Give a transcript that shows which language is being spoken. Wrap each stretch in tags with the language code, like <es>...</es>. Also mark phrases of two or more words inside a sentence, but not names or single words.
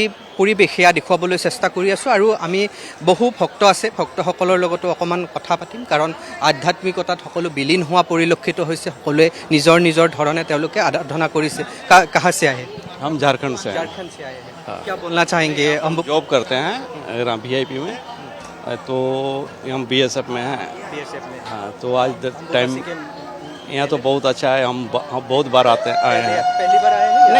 <as>পৰিৱেশ সেয়া দেখুৱাবলৈ চেষ্টা কৰি আছোঁ আৰু আমি বহু ভক্ত আছে, ভক্তসকলৰ লগতো অকণমান কথা পাতিম, কাৰণ আধ্যাত্মিকতাত সকলো বিলীন হোৱা পৰিলক্ষিত হৈছে। সকলোৱে নিজৰ ধৰণে তেওঁলোকে আৰাধনা কৰিছে।</as> <hi>कहाँ से आए? हम झारखंड से हैं। झारखंड से आए हैं। क्या बोलना चाहेंगे? जॉब करते हैं VIP में, तो हम BSF में हैं। BSF में। हाँ, तो आज टाइम यहाँ तो बहुत अच्छा है। हम बहुत बार आए हैं। पहली बार आए हैं?</hi>